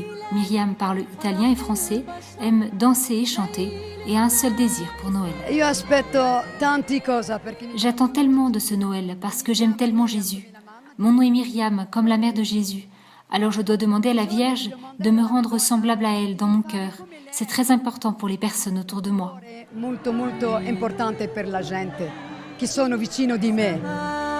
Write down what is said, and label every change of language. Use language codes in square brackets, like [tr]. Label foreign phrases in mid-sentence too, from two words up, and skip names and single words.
[fr] Myriam parle italien et français, aime danser et chanter et a un seul désir pour Noël. J'attends tellement de ce Noël parce que j'aime tellement Jésus. Mon nom est Myriam, comme la mère de Jésus. Alors je dois demander à la Vierge de me rendre semblable à elle dans mon cœur. C'est très important pour les personnes autour de moi. [it] Molto importante per la gente che sono vicino di me.